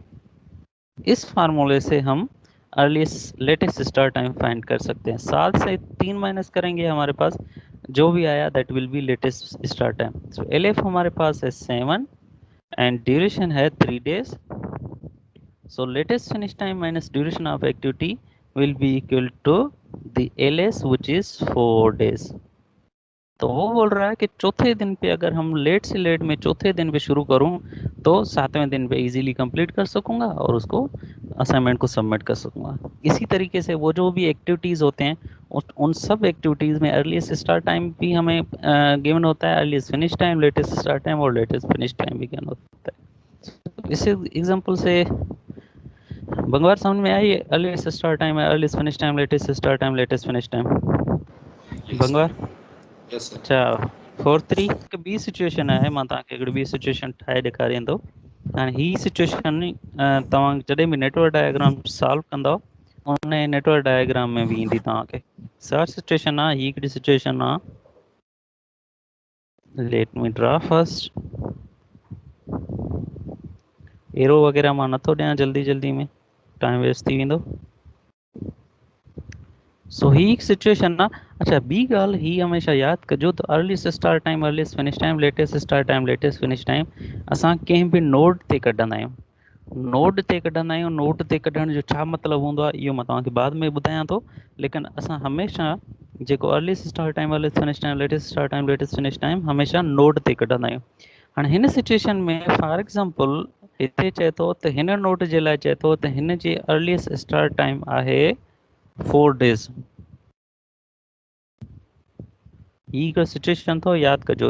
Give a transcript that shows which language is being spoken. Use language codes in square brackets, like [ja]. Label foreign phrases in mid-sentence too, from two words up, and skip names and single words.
[hi] इस फार्मूले से हम [en] earliest latest start time find [hi] कर सकते हैं। 7 से 3 माइनस करेंगे, हमारे पास जो भी आया [en] that will be latest start time. [hi] सो एलएफ हमारे पास है [en] 7 and duration [hi] है [en] 3 days. so latest finish time minus duration of activity will be equal to the LS which is 4 days। [hi] तो वो बोल रहा है कि चौथे दिन पे अगर हम लेट से लेट में चौथे दिन पे शुरू करूं तो 7वें दिन पे [en] easily complete [hi] कर सकूंगा और उसको असाइनमेंट को सबमिट कर सकूंगा। इसी तरीके से वो जो भी एक्टिविटीज़ होते हैं उन सब एक्टिविटीज़ में [en] earliest start time [hi] भी हमें गिवन होता है, [en] earliest finish time, latest start time [hi] और [en] latest finish time [hi] भी गिवन होता है। इस एग्जांपल से बंगवार समझ में आई? [en] earliest start time [hi] है, [en] earliest finish time, latest start time, latest finish time. Yes, sir. बंगवार Yes, sir. [sd] अच्छा 4-3 हिकु ॿी सिचुएशन आहे, मां तव्हांखे हिकिड़ी ॿी सिचुएशन ठाहे ॾेखारींदो। हाणे ही सिचुएशन तव्हां जॾहिं बि [en] network diagram solve [sd] कंदव उन [en] network diagram [sd] में भी ईंदी तव्हांखे। [en] such situation [sd] आहे, ही हिकिड़ी सिचुएशन आहे। [en] let me draw first. [sd] एरो वग़ैरह मां नथो ॾियां जल्दी जल्दी में, [en] time waste [sd] थी वेंदो। सो ही हिकु सिचुएशन आहे। अच्छा ॿी ॻाल्हि ही हमेशह यादि कजो त [en] earliest start time, earliest finish time, latest start time, latest finish time [sd] असां कंहिं बि नोड ते कढंदा आहियूं। नोड ते कढंदा आहियूं। नोड ते कढण जो छा मतिलबु हूंदो आहे इहो मां तव्हांखे बाद में ॿुधायां थो, लेकिन असां हमेशह जेको [en] earliest start time, earliest finish time, latest start time, latest finish time [sd] हमेशह नोड ते कढंदा आहियूं। हाणे हिन सिचुएशन में [en] for example [sd] हिते चए थो त हिन नोड जे लाइ चए थो त हिन जी [en] earliest start time [sd] आहे [en] 4 days. [sd] ही हिकु सिचुएशन थो यादि कजो।